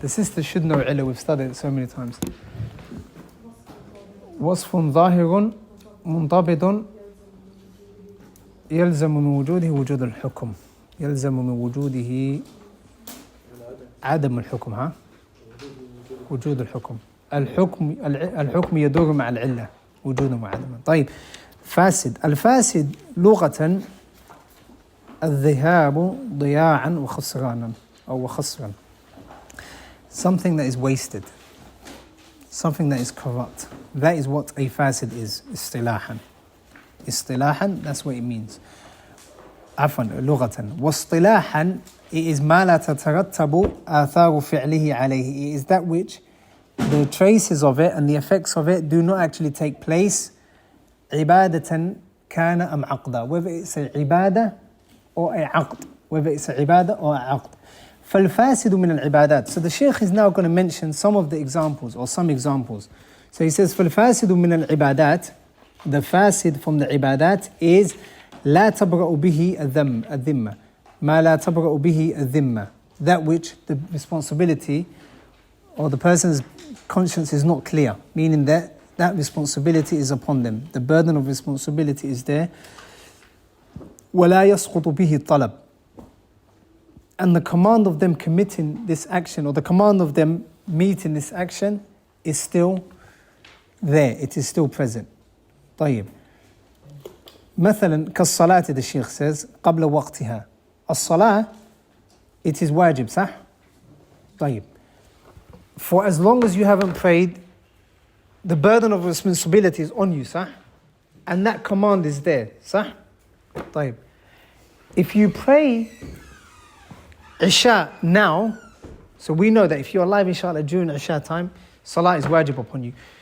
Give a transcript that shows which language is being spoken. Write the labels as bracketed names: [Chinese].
[English] The sisters should know علة. We've studied it so many times. [Arabic] وصف ظاهر منضبط يلزم من وجوده وجود الحكم. يلزم من وجوده عدم الحكم. وجود الحكم. الحكم يدور مع العلة وجودا وعدما. طيب, فاسد. الفاسد لغة الذهاب ضياعا وخسرانا أو خسرا. [English] Something that is wasted. Something that is corrupt. That is what a fasid is. اصطلاحا. That's what it means. [Arabic] عفوا, لغة. واصطلاحا, [English] it is [Arabic] ما لا تترتب آثار فعله عليه. [English] It is that which the traces of it and the effects of it do not actually take place. [Arabic] عبادة كان أم عقدا. [English] Whether it's a عبادة or a عقد. Whether it's a عبادة or a عقد. [Arabic] فالفاسد من العبادات. [English] So the Shaykh is now going to mention some of the examples or some examples. So he says [Arabic] فالفاسد من العبادات. [English] The fasid from the عبادات is لا تبرأ به الذمة. [Arabic] ما لا تبرأ به الذمة. [English] That which the responsibility or the person's conscience is not clear. Meaning that responsibility is upon them. The burden of responsibility is there. [Arabic] ولا يسقط به الطلب. [English] And the command of them committing this action or the command of them meeting this action is still there. It is still present. طيب. [Arabic] مثلا كالصلاة, [English] the Sheikh says [Arabic] قبل وقتها. [English] الصلاة, it is wajib, صح? [Arabic] طيب. [English] For as long as you haven't prayed, the burden of responsibility is on you, صح? And that command is there, صح? [Arabic] طيب. [English] If you pray Isha now, so we know that if you're alive inshallah during Isha time, Salah is wajib upon you.